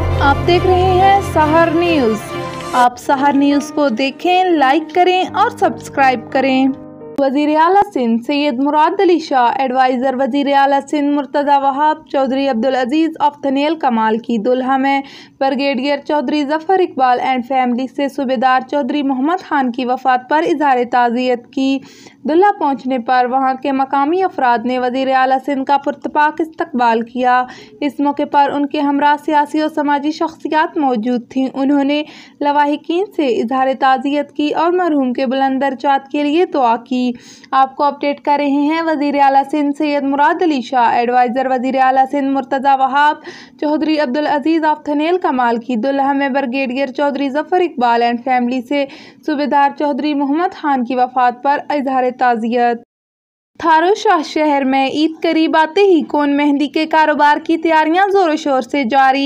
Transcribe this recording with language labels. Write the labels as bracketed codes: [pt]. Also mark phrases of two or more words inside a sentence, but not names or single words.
[ur] آپ دیکھ رہے ہیں سحر نیوز. آپ سحر نیوز کو دیکھیں، لائک کریں اور سبسکرائب کریں. وزیر اعلیٰ سندھ سید مراد علی شاہ، ایڈوائزر وزیر اعلیٰ سندھ مرتضیٰ وہاب چوہدری عبدالعزیز آف تھنیل کمال کی دلہا میں برگیڈئر چوہدری ظفر اقبال [en] and family [ur] سے صوبیدار چوہدری محمد خان کی وفات پر اظہار تعزیت کی. دلہا پہنچنے پر وہاں کے مقامی افراد نے وزیر اعلیٰ سندھ کا پرتپاک استقبال کیا. اس موقع پر ان کے ہمراہ سیاسی اور سماجی شخصیات موجود تھیں. انہوں نے لواحقین سے اظہار تعزیت کی اور مرحوم کے بلند درجات کے لیے دعا کی. آپ کو اپڈیٹ کر رہے ہیں وزیر اعلیٰ سندھ سید مراد علی شاہ، ایڈوائزر وزیر اعلیٰ سندھ مرتضیٰ وہاب چوہدری عبدالعزیز آف تھنیل کمال کی دلہا میں برگیڈئر چوہدری ظفر اقبال [en] and family [ur] سے صوبیدار چوہدری محمد خان کی وفات پر اظہار تعزیت. تھارو شاہ شہر میں عید قریب آتے ہی کون مہندی کے کاروبار کی تیاریاں زوروں شور سے جاری.